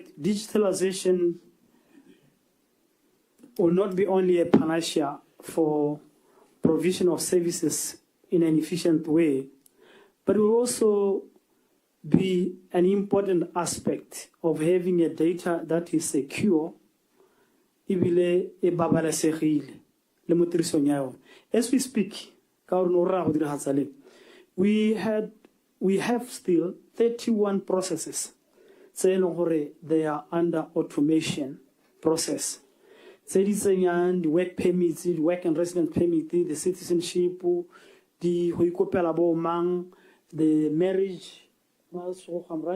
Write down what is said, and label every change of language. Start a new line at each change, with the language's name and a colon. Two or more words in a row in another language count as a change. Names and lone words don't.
English: Digitalization will not be only a panacea for provision of services in an efficient way, but it will also be an important aspect of having a data that is secure,
Tswana: ebile e babalesegile le mo tirisong ya yone.
English: As we speak, we have still 31 processes saying they are under automation process. The work permits, the work and resident permit, the citizenship, the marriage, I'm right?